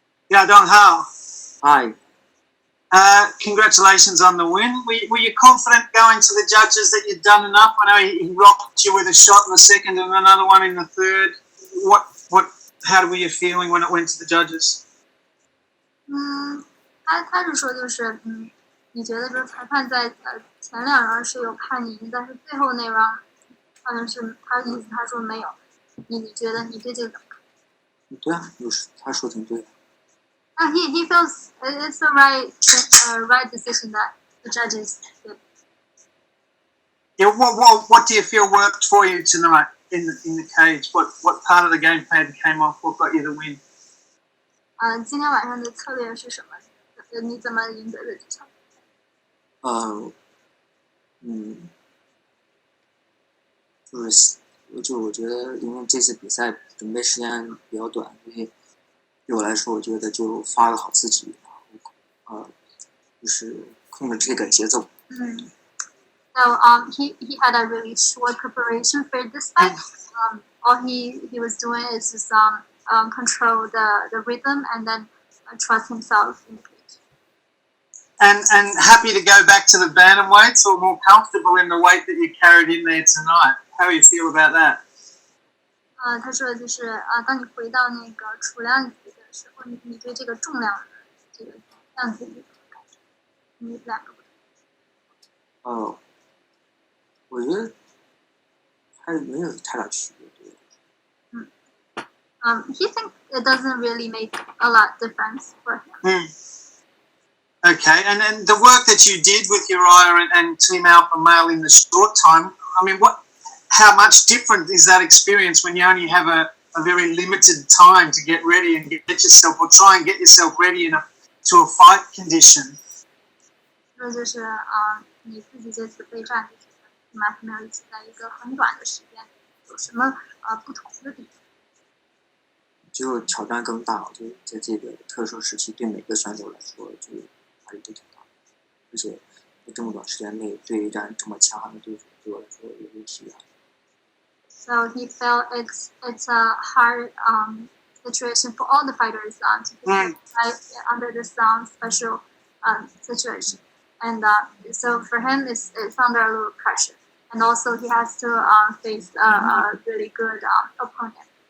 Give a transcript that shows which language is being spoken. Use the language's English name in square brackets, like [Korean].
[English] Yadong, how? Hi. Congratulations on the win. Were you confident going to the judges that you'd done enough? I know he rocked you with a shot in the second and another one in the third. How were you feeling when it went to the judges? [Chinese] 他是说就是你觉得说裁判在前两轮是有判你赢，但是最后那轮好像是他意思他说没有，你觉得你对这个怎么看？对啊，就是他说挺对的。 [English] He feels it's the right decision that the judges did. Yeah, what do you feel worked for you tonight in the cage? What part of the game plan came off? What got you the win? [Chinese] 今天晚上的策略是什么？你怎么赢得的这场？我觉得，因为这次比赛准备时间比较短，所以对我来说，我觉得就发挥好自己，然后就是控制这个节奏。 [English] So he had a really short preparation for this fight. All he was doing is just control the rhythm and then trust himself in the cage. And happy to go back to the bantamweights or more comfortable in the weight that you carried in there tonight. How do you feel about that? [Chinese] 他说就是当你回到那个储量级的时候，你对这个重量的这个量级有什么感觉？你两个不同。我觉得还没有太大区别。 [English] He thinks it doesn't really make a lot difference for him. Okay, and then the work that you did with Uriah and Team Alpha Male in the short time, I mean, how much different is that experience when you only have a very limited time to get ready and get yourself, or try and get yourself ready to a fight condition? [Chinese] 这就是你自己这次备战就是跟马克梅尔一起在一个很短的时间，有什么不同的地方？就挑战更大，就在这个特殊时期，对每个选手来说，就压力都挺大的。而且在这么短时间内对战这么强悍的对手，对我来说也是体验。 [English] So he felt it's a hard situation for all the fighters to fight under this special situation, and so for him it's under a little pressure. and also he has to face a really good opponent.